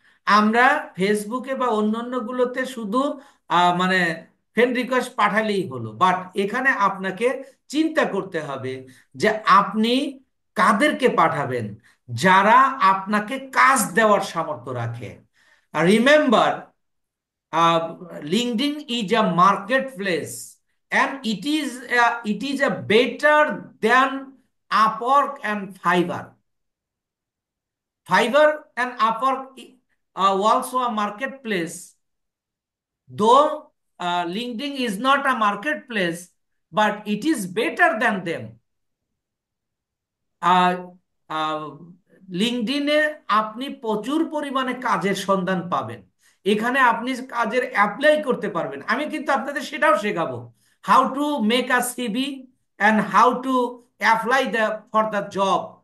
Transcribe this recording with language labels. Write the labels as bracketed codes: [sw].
[bn] আমরা ফেসবুকে বা অন্যান্য গুলোতে শুধু মানে ফ্রেন্ড রিকোয়েস্ট পাঠালেই হলো, বাট এখানে আপনাকে চিন্তা করতে হবে যে আপনি কাদেরকে পাঠাবেন, যারা আপনাকে কাজ দেওয়ার সামর্থ্য রাখে। [en] Remember, LinkedIn is a marketplace, and it is a better than Upwork and Fiverr. Fiverr and Upwork are also a marketplace, Though LinkedIn is not a marketplace, but it is better than them. [bn] আর লিঙ্কডইনে আপনি প্রচুর পরিমাণে কাজের সন্ধান পাবেন। এখানে আপনি কাজের apply করতে পারবেন। আমি কিন্তু আপনাদের সেটাও শেখাবো, [en] How to make a CV and how to apply the for the job.